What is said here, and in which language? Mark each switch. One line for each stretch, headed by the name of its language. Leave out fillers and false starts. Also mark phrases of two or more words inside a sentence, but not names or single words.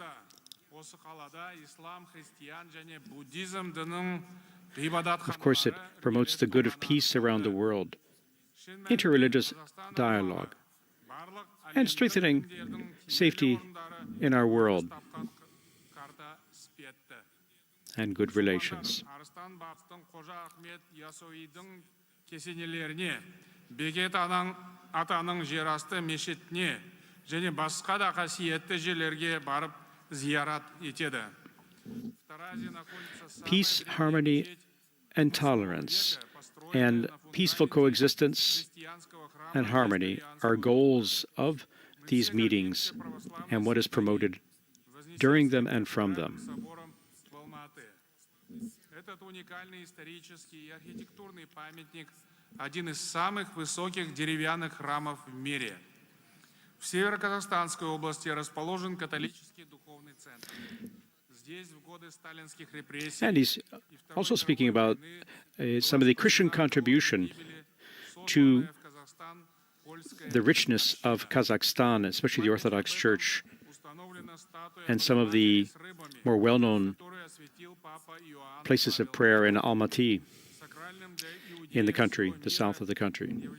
English: Of course, it promotes the good of peace around the world, interreligious dialogue, and strengthening safety in our world and good relations.
Kazakh: Бекет атаның жерасты мешітіне және басқа да қасиетті жерлерге барып зиярат етеді.
English: Peace, harmony, and tolerance, and peaceful coexistence and harmony are goals of these meetings and what is promoted during them and from them.
Russian: Этот уникальный исторический и архитектурный памятник один из самых высоких деревянных храмов в мире. В Северо-Казахстанской области расположен католический духовный центр. Здесь в годы сталинских репрессий.
English: And he's also speaking about some of the Christian contribution to the richness of Kazakhstan, especially the Orthodox Church, and some of the more well-known places of prayer in Almaty, in the country, the south of the country.